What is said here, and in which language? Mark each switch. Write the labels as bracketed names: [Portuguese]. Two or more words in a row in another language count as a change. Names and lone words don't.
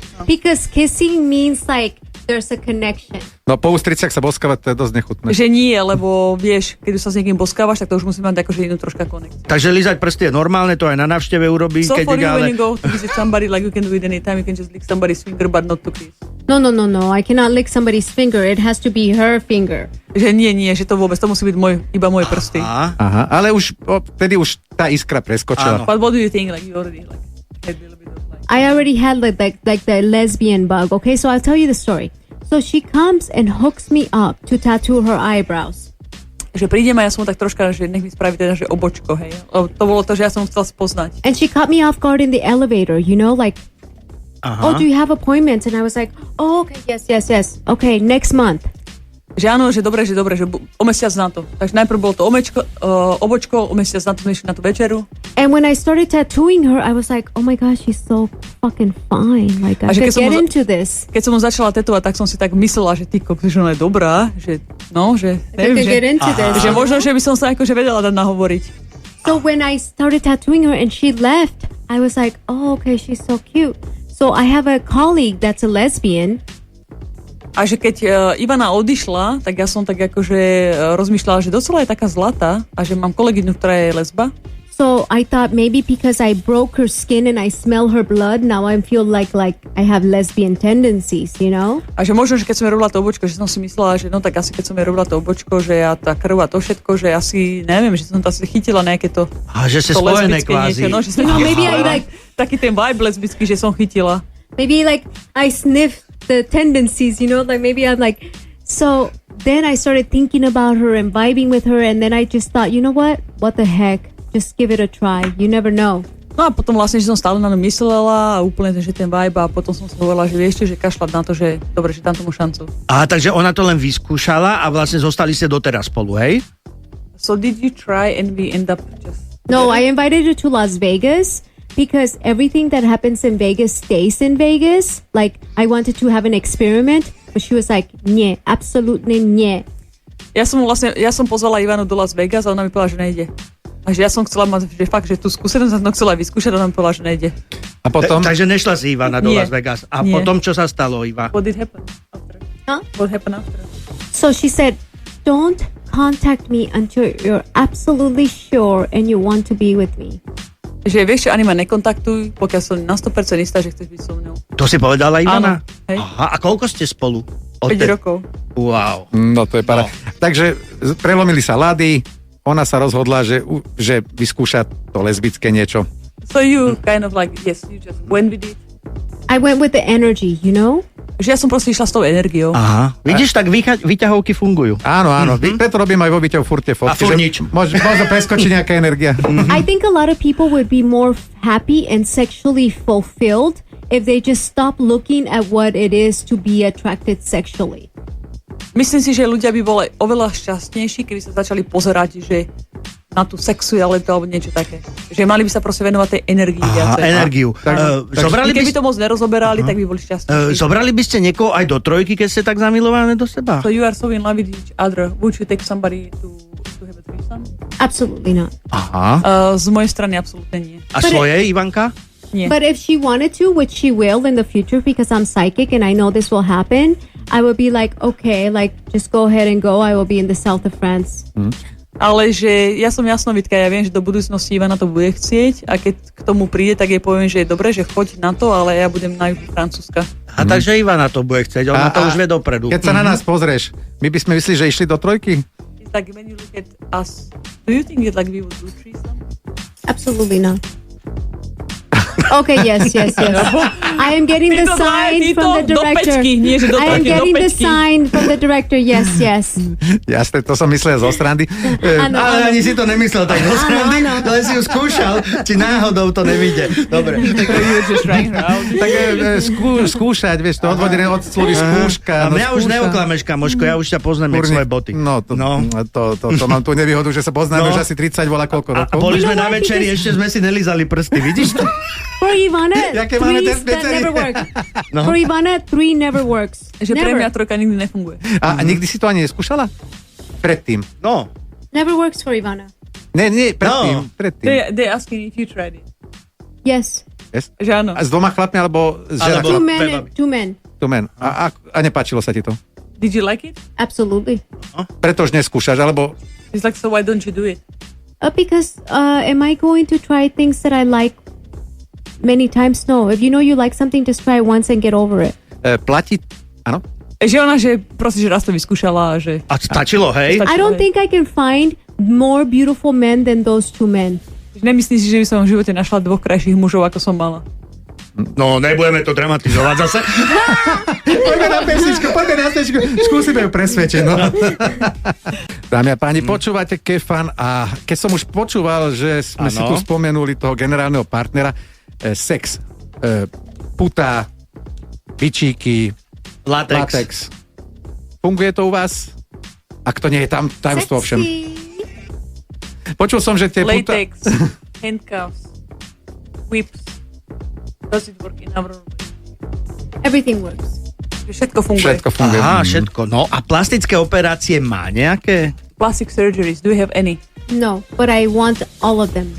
[English] Because kissing means like there's a connection. [Slovak] No po ústriciach sa boskávať, to je dosť nechutné. Že nie, lebo vieš, keď sa s niekým boskávaš, tak to už musí mať akože inú troška konekciu. Takže lízať prsty je normálne, to aj na návšteve urobí. [English] So [Slovak] keď [English] for you, [Slovak] ale... [English] when you go to visit somebody, like you can do it anytime, you can just lick somebody's finger, but not to kiss. No. I cannot lick somebody's finger. It has to be her finger. [Slovak] Že nie, že to vôbec, to musí byť iba moje prsty. Aha, ale už vtedy už tá iskra preskočila. [English] But what do you think, like you already like had a little bit of like... I already had like the lesbian bug. Okay, so I'll tell you the story. So she comes and hooks me up to tattoo her eyebrows. [Slovak] Že prídem a ja som tak troška, že nech mi spraví teda, že obočko, hej. To bolo to, že ja som chcela spoznať. [English] And she caught me off guard in the elevator, you know, like, oh, do you have appointments? And I was like, oh, okay, yes. Okay, next month. [Slovak] Že áno, že dobre, že o mesiac na to. Takže najprv bolo to obočko, o mesiac na to sme išli na tú večeru. [English] And when I started tattooing her, I was like, oh my gosh, she's so fucking fine. Like, I could get into this. [Slovak] Keď som mu začala tetovať, tak som si tak myslela, že ty kokos, že ona je dobrá, že no, že neviem, že možno, že by som sa akože vedela dať nahovoriť. [English] So when I started tattooing her and she left, I was like, oh, okay, she's so cute. So I have a colleague that's a lesbian. [Slovak] A že keď Ivana odišla, tak ja som tak akože rozmýšľala, že docela je taká zlatá a že mám kolegyňu, ktorá je lesba. [English] So I thought maybe because I broke her skin and I smell her blood, now I feel like I have lesbian tendencies, you know? [Slovak] A že možno, že keď som jej robila to obočko, že som si myslela, že no tak asi keď som jej robila to obočko, že ja tá krv a to všetko, že asi neviem, že som to asi chytila nejaké to... A že ste spojené kvázi. No, že som [English] maybe I like... [Slovak] Taký ten vibe lesbický, že som chytila. [English] Maybe like I sniff the tendencies, you know, like maybe I'm like, so then I started thinking about her and vibing with her, and then I just thought, you know what the heck, just give it a try, you never know. [Slovak] No a potom vlastne, že som stále na ňu myslela a úplne, že ten vibe, a potom som si hovorila, že vieš, že kašľať na to, že dobre, že dám tomu šancu. Takže ona to len vyskúšala a vlastne zostali ste doteraz spolu, hej? [English] So did you try and we end up just... No, I invited her to Las Vegas because everything that happens in Vegas stays in Vegas. Like, I wanted to have an experiment, but she was like, [Slovak] nie, absolútne nie. Ja som pozvala Ivanu do Las Vegas a ona mi povedala, že nejde. A že ja som chcela mať, že fakt, že tú skúsenosť som chcela vyskúšať a ona mi povedala, že nejde. A potom? Takže nešla si Ivana do Las Vegas. A potom, čo sa stalo, Iva? [English] What did happen after? Huh? What happened after? So she said, don't contact me until you're absolutely sure and you want to be with me. [Slovak] Že vieš čo, ani ma nekontaktuj, pokiaľ som na 100% istá, že chceš byť so mnou. To si povedala Ivana? Áno, hej. Aha, a koľko ste spolu? 5 rokov. Wow. No to je para. No. Takže prelomili sa lady, ona sa rozhodla, že vyskúša to lesbické niečo. [English] So you kind of like, yes, you just went with it. I went with the energy, you know? [Slovak] Že ja som proste išla s tou energiou. Aha. Vidíš, tak výťahovky fungujú. Áno. Preto robím aj vo výťahu furt tie fotky. A furt nič. Možno preskočí nejaká energia. [English] I think a lot of people would be more happy and sexually fulfilled if they just stop looking at what it is to be attracted sexually. [Slovak] Myslím si, že ľudia by boli oveľa šťastnejší, keby sa začali pozerať, že na tú sexualitu alebo niečo také. Že mali by sa proste venovať tej energii viacej. Energiu. Keby to moc nerozoberali, tak by boli šťastnejší. Zobrali by ste niekoho aj do trojky, keď ste tak zamilované do seba? [English] So you are so in love with each other. Would you take somebody to have a threesome? Absolutely not. [Slovak] Aha. Z mojej strany absolútne nie. A svoje, Ivanka? Nie. [English] But if she wanted to, which she will in the future because I'm psychic and I know this will happen, I would be like, okay, like just go ahead and go. I will be in the south of France. [Slovak] Ale že ja som jasnovidka, ja viem, že do budúcnosti Ivana to bude chcieť a keď k tomu príde, tak jej poviem, že je dobre, že choď na to, ale ja budem na juhu Francúzska. A takže Ivana to bude chcieť, ona to už vie dopredu. Keď sa na nás pozrieš, my by sme mysleli, že išli do trojky? [English] It's like when you look at us, do you think that like we would do threesome? Absolutely not. Okay, yes. I am getting the sign from the director. I am getting the sign from the director, yes. [Slovak] Jasné, to som myslel zo srandy. Ale ani si to nemyslel tak zo srandy, ale si ju skúšal, či náhodou to nevidie. Dobre. Tak skúšať, vieš, to odvodené od slovy skúška. A mňa už neoklameš, kamoško, ja už ťa poznám, jak svoje boty. No, to mám tú nevýhodu, že sa poznáme už asi 30 volá koľko rokov. A boli sme na večeri, ešte sme si nelizali prsty, vidíš to? [English] For Ivana, [Slovak] Jaké máme [English] that never works. For Ivana, 3 never works. [Slovak] Že pre mňa 3 nikdy nefunguje. A nikdy si to ani neskúšala? Predtým? [English] No. Never works for Ivana. [Slovak] Nie, predtým. [English] They asking if you tried it. Yes. [Slovak] Že áno. A s 2 chlapmi, alebo s ženou? [English] Two men. [Slovak] A nepáčilo sa ti to? [English] Did you like it? Absolutely. [Slovak] Preto už neskúšaš, alebo... [English] It's like, so why don't you do it? Because am I going to try things that I like many times? No. If you know you like something, just try it once and get over it. [Slovak] Platí... Áno? Že ona, že proste, že raz to vyskúšala, že... A stačilo, hej? [English] I don't think I can find more beautiful men than those 2 men. [Slovak] Nemyslíš si, že by som v živote našla 2 krajších mužov, ako som mala? No, nebudeme to dramatizovať zase. Poďme na pesničku. Skúsime ju presvedčiť. No. Dámy a páni, počúvate Kefan a keď som už počúval, že sme si tu spomenuli toho generálneho partnera, sex, putá, bičíky, latex. Funguje to u vás? Ak to nie je tam tajomstvo všem. Počul som, že tie [English] latex, handcuffs, whips. Does it work in our way? Everything works. [Slovak] Všetko funguje. Aha, všetko. No a plastické operácie má nejaké? [English] Plastic surgeries, do you have any? No, but I want all of them.